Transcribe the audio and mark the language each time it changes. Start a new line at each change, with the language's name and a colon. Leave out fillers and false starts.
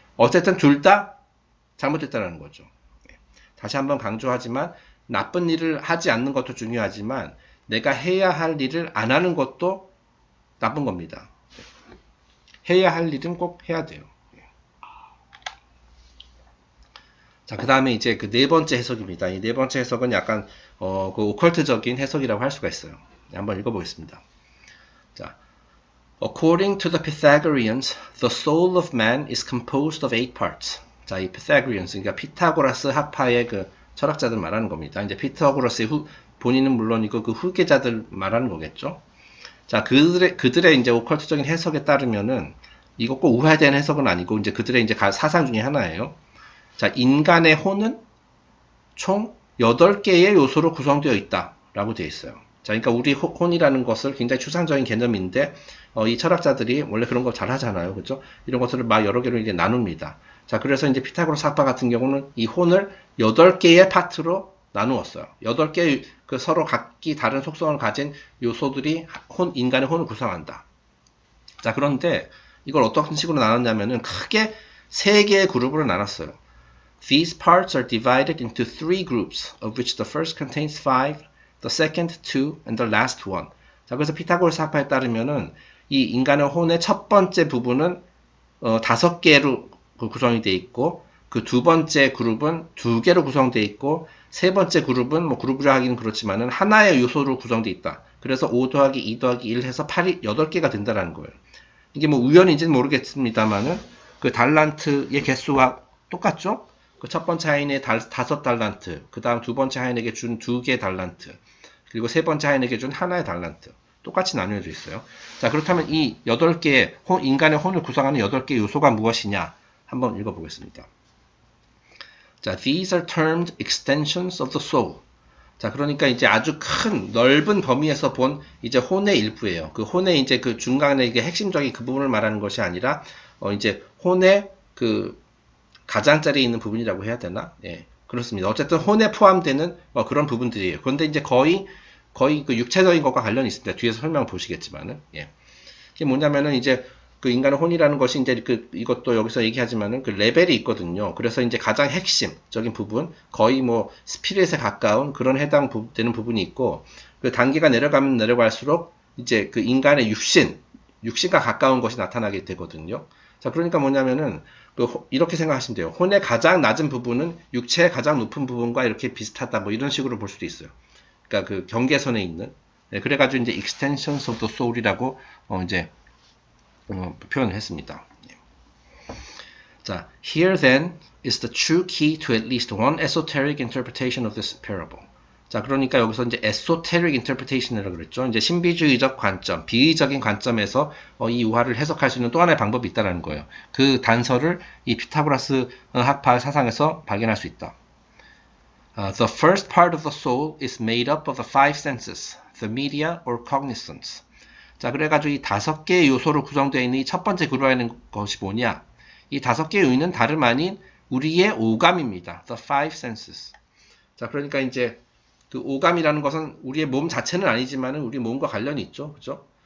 Korean: 어쨌든 둘 다 잘못됐다는 거죠. 다시 한번 강조하지만 나쁜 일을 하지 않는 것도 중요하지만 내가 해야 할 일을 안 하는 것도 나쁜 겁니다. 해야 할 일은 꼭 해야 돼요. 자, 그 다음에 이제 그 네 번째 해석입니다. 이 네 번째 해석은 약간 그 오컬트적인 해석이라고 할 수가 있어요. 한번 읽어보겠습니다.
English: 자, According to the Pythagoreans, the soul of man is composed of 8 parts.
Korean: 자, 이 Pythagoreans, 그러니까 피타고라스 학파의 그 철학자들 말하는 겁니다. 이제 피타고라스의 본인은 물론이고 그 후계자들 말하는 거겠죠. 자, 그들의 이제 오컬트적인 해석에 따르면은 이거 꼭 우회된 해석은 아니고 이제 그들의 이제 사상 중에 하나예요. 자, 인간의 혼은 총 8개의 요소로 구성되어 있다라고 되어 있어요. 자, 그러니까 우리 혼이라는 것을 굉장히 추상적인 개념인데 이 철학자들이 원래 그런 거 잘 하잖아요. 그죠? 이런 것들을 막 여러 개로 이제 나눕니다. 자, 그래서 이제 피타고라스 학파 같은 경우는 이 혼을 8개의 파트로 나누었어요. 8개의 서로 각기 다른 속성을 가진 요소들이 인간의 혼을 구성한다. 자, 그런데 이걸 어떤 식으로 나눴냐면은 크게 3개의 그룹으로 나눴어요.
English: These parts are divided into 3 groups, of which the first contains 5, the second 2, and the last 1.
Korean: 자, 그래서 피타고라스 학파에 따르면은 이 인간의 혼의 첫 번째 부분은 5개로 구성이 되어 있고 그 두 번째 그룹은 2개로 구성되어 있고 세 번째 그룹은 뭐 그룹이라 하기는 그렇지만은 하나의 요소로 구성되어 있다. 그래서 5 더하기 2 더하기 1 해서 8이 8개가 된다는 거예요. 이게 뭐 우연인지는 모르겠습니다만은 그 달란트의 개수와 똑같죠? 그 첫 번째 하인에 5달란트, 그 다음 두 번째 하인에게 준 2개 달란트, 그리고 세 번째 하인에게 준 하나의 달란트. 똑같이 나뉘어져 있어요. 자, 그렇다면 이 8개의 인간의 혼을 구성하는 8개의 요소가 무엇이냐? 한번 읽어보겠습니다.
English: 자, these are termed extensions of the soul.
Korean: 자, 그러니까 이제 아주 큰 넓은 범위에서 본 이제 혼의 일부예요. 그 혼의 이제 그 중간에 이게 핵심적인 그 부분을 말하는 것이 아니라 이제 혼의 그 가장자리에 있는 부분이라고 해야 되나? 예, 그렇습니다. 어쨌든 혼에 포함되는 그런 부분들이에요. 그런데 이제 거의 그 육체적인 것과 관련이 있습니다. 뒤에서 설명을 보시겠지만은, 예. 이게 뭐냐면은 이제 그 인간의 혼이라는 것이 이제 이것도 여기서 얘기하지만은 그 레벨이 있거든요. 그래서 이제 가장 핵심적인 부분, 거의 뭐 스피릿에 가까운 그런 해당되는 부분이 있고, 그 단계가 내려가면 내려갈수록 이제 그 인간의 육신과 가까운 것이 나타나게 되거든요. 자, 그러니까 뭐냐면은 이렇게 생각하시면 돼요. 혼의 가장 낮은 부분은 육체의 가장 높은 부분과 이렇게 비슷하다. 뭐 이런 식으로 볼 수도 있어요. 그러니까 그 경계선에 있는. 네, 그래가지고 이제
English: extensions of the soul
Korean: 이라고 이제 표현을 했습니다.
English: 자, here then is the true key to at least one esoteric interpretation of this parable.
Korean: 자, 그러니까 여기서 이제
English: esoteric interpretation
Korean: 이라고 그랬죠. 이제 신비주의적 관점, 비의적인 관점에서 이 우화를 해석할 수 있는 또 하나의 방법이 있다는 거예요. 그 단서를 이 피타고라스 학파 사상에서 발견할 수 있다.
English: The first part of the soul is made up of the five senses, the media or cognizance.
Korean: 자, 그래가지고 이 5개의 요소로 구성되어 있는 이 첫 번째 그룹에 있는 것이 뭐냐? 이 5개의 요인은 다름 아닌 우리의 오감입니다.
English: The five senses.
Korean: 자, 그러니까 이제 그 오감이라는 것은 우리의 몸 자체는 아니지만은 우리 몸과 관련이 있죠. 그죠?